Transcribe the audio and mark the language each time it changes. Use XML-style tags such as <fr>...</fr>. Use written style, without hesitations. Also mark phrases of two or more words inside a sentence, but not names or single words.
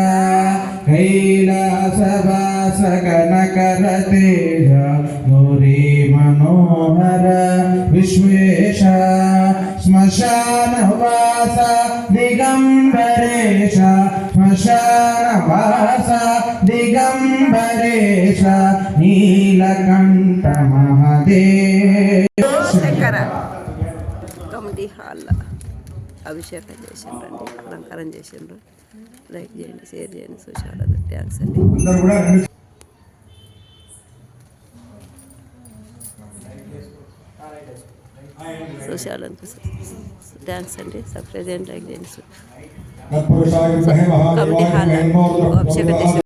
<sa>कैलासवास कनकर तेज गौरी मनोहर विश्वेश श्मशानवास दिगंबरेश श्मशानवास दिगंबरेश नीलकंठ महादेव</sa> <te>శంకర కమిటీ హాల్లో అభిషేకం చేసిండ్రండి అలంకారం చేసిండ్రు లైక్ చేయండి షేర్ చేయండి చూసాడు థ్యాంక్స్ అండి చూసాడు థ్యాంక్స్ అండి సబ్స్క్రైబ్ చేయండి లైక్ చేయండి కమిటీ హాల్లో అభిషేకం చేసి</te>